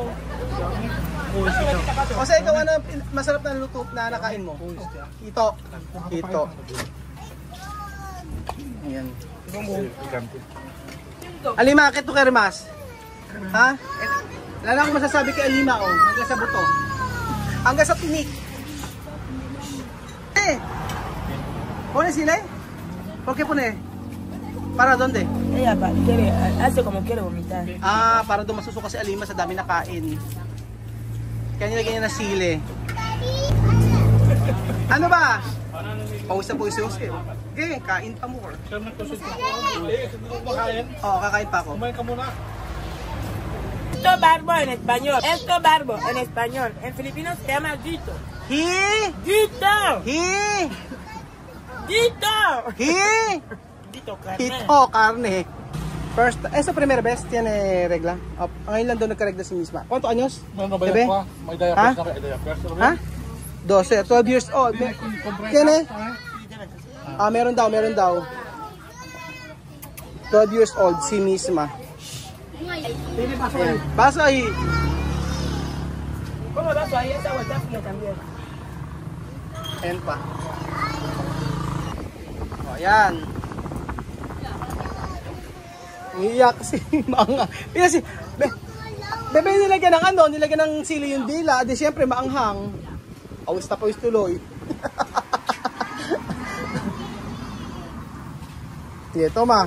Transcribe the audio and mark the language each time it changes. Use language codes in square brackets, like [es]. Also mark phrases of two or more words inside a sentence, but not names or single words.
[tl] O sa ikaw, ano masarap na luto na nakain mo? Hito. Ayan. Alima, akit to kay Rimas. Ha? Wala na akong masasabi kay Alima, oh. Hanggang sa buto. Hanggang sa tinik. [es] ¿Pone sile? ¿Por qué pone? ¿Para dónde? Ella hace como quiere vomitar. [tl] Para doon masusuka si Alima sa dami na kain. Kaya nilagyan niya na sile. Ano ba? Pawis na pawis yung sile. Okay, kain pa more. Oo, kakain pa ako. Kumain ka muna. [es] Esto barbo en español. Esto barbo en español. En filipino se llama Gito. Gito. Hito, carne. First, esa primera vez tiene regla. [tl] Ngayon lang doon nagkaregla si misma. [es] ¿Cuántos años? Bebe? [tl] May diapers na kaya diapers. [en] Ha? 12, 12 years old. Tiene? [tl] Meron daw. [en] 12 years old [tl] si misma. [es] Paso ahí. ¿Cómo vas ahí? Esa vuelta fría también. [tl] Ayan pa. O, ayan. Umiiyak si Manga. Kasi, bebe nilagyan ng ano, nilagyan ng sili yung dila. Di syempre maanghang. Awis na pawis tuloy. Ito ma.